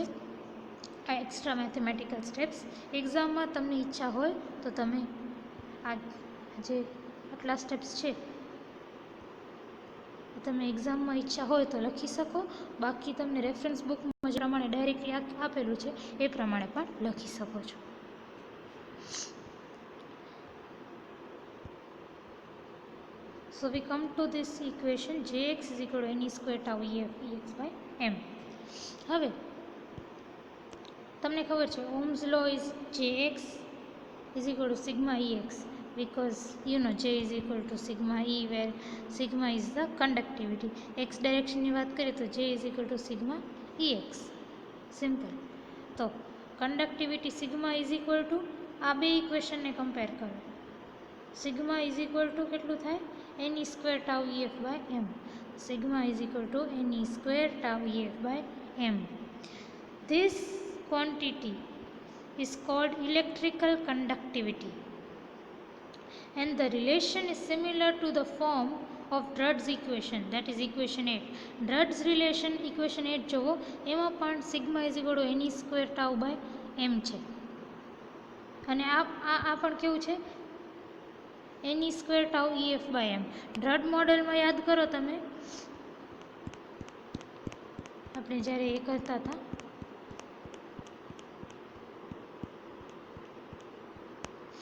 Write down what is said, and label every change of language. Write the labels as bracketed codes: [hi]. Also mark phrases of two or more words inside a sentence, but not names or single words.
[gu] આ [en] extra mathematical steps [gu] એક્ઝામમાં તમને ઈચ્છા હોય તો તમે આ જે આટલા સ્ટેપ્સ છે તમે એક્ઝામમાં ઈચ્છા હોય તો લખી શકો. બાકી તમને રેફરન્સ બુકમાં જે પ્રમાણે ડાયરેક્ટલી આપેલું છે એ પ્રમાણે પણ લખી શકો છો. [en] So we come to this equation jx is equal to n e square tau ef ex by m. [gu] હવે તમને ખબર છે [en] Ohm's law is jx is equal to sigma ex because you know j is equal to sigma e where sigma is the conductivity. x direction [gu] ની વાત કરીએ તો [en] j is equal to sigma ex. [gu] સિમ્પલ. તો [en] conductivity sigma is equal to [gu] આ બે ઇક્વેશનને કમ્પેર કરો. [en] sigma is equal to [gu] કેટલું થાય? [en] n e square tau ef by m. Sigma is equal to n e square tau ef by m. This quantity is called electrical conductivity and the relation is similar to the form of Drude's equation, that is equation 8. Drude's relation equation 8 [gu] જોવો એમાં પણ [en] sigma is equal to n e square tau by m [gu] છે અને આ પણ કેવું છે? [en] n e square tau ef by m. [gu] ડ્રડ મોડેલમાં યાદ કરો તમે આપણે જ્યારે એ કરતા હતા